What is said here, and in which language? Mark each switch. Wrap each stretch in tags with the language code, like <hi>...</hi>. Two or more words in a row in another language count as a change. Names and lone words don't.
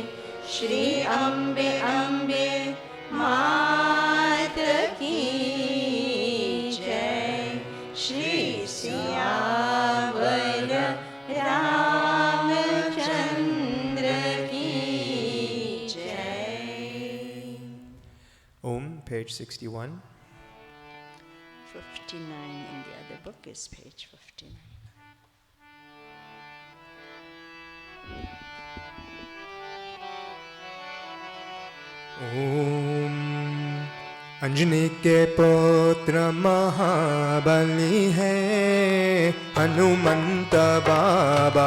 <hi>श्री अम्बे अम्बे मात की जय। श्री सियावर रामचंद्र की जय। Om,</hi> <en>page 61. 59 in the other book is page 59.</en> <hi>ओम अंजनी के पुत्र महाबली है हनुमंत बाबा।</hi>